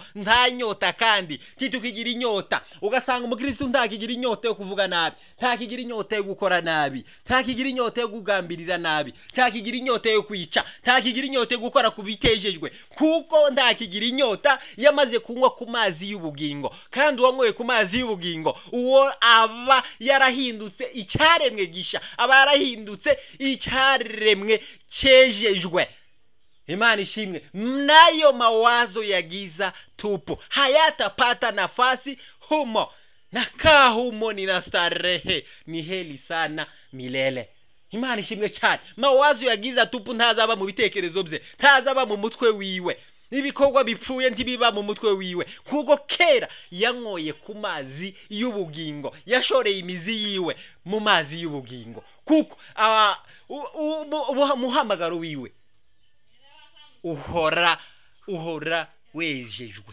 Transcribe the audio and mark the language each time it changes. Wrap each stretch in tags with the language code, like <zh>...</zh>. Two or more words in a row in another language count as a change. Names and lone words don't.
<rw>Nta nyota kandi titukigira inyota. Ugasanga umukristo ntakigira inyota yo kuvuga nabi, ntakigira inyota yo gukora nabi, ntakigira inyota yo kugambirira nabi, ntakigira inyota yo kwica, ntakigira inyota gukora kubitejejwe, kuko ntakigira inyota yamaze kunywa ku mazi y'ubugingo. Kandi uwanyweye ku mazi y'ubugingo, uwo aba yarahindutse icyaremwe gisha, aba yarahindutse icyaremwe cyejejwe. Imana ishimwe.</rw> <sw>Nayo mawazo ya giza tupo hayatapata nafasi humo, na kaa humo nina starehe ni heli sana milele.</sw> <rw>Imana ishimwe cyane.</rw> <sw>Mawazo ya giza tupu</sw> <rw>ntazaba mu bitekerezo bye, ntazaba mu mutwe wiwe. Ibikorwa bipfuye ntibiba mu mutwe wiwe, kuko kera yanyoye ku mazi y'ubugingo, yashoreye imizi yiwe mu mazi y'ubugingo. Kuko muhamagaro wiwe uhora wejejwe.</rw>